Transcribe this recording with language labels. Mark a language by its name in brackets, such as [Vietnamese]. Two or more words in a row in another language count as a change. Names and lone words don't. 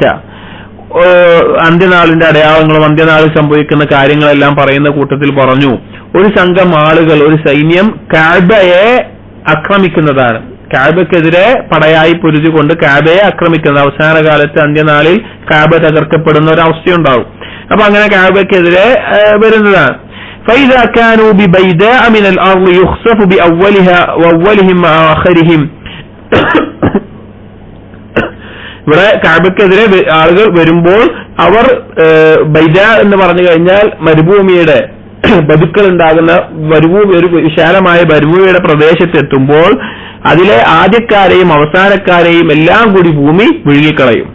[Malayalam] അന്ത്യനാളിന്റെ അടയാളങ്ങളും അന്ത്യനാളിൽ സംഭവിക്കുന്ന കാര്യങ്ങളെല്ലാം പറയുന്ന കൂട്ടത്തിൽ പറഞ്ഞു, ഒരു സംഘം ആളുകൾ, ഒരു സൈന്യം കഅബയെ ആക്രമിക്കുന്നതാണ്. കഅബക്കെതിരെ പടയായി പൊരുതിക്കൊണ്ട് കഅബയെ ആക്രമിക്കുന്നത്. അവസാന കാലത്ത് അന്ത്യനാളിൽ കഅബ തകർക്കപ്പെടുന്ന ഒരു അവസ്ഥയുണ്ടാവും. അപ്പൊ അങ്ങനെ കഅബക്കെതിരെ വരുന്നതാണ്. [Arabic] فإذا كانوا ببيداء من الأرض يخسف بأولها وأولهم وآخرهم. [Malayalam] ഇവിടെ കഅബക്കെതിരെ ആളുകൾ വരുമ്പോൾ അവർ ബൈദ എന്ന് പറഞ്ഞു കഴിഞ്ഞാൽ മരുഭൂമിയുടെ ബതുക്കൾ ഉണ്ടാകുന്ന ഒരു വിശാലമായ മരുഭൂമിയുടെ പ്രദേശത്തെത്തുമ്പോൾ അതിലെ ആദ്യക്കാരെയും അവസാനക്കാരെയും എല്ലാം കൂടി ഭൂമി വിഴുങ്ങിക്കളയും.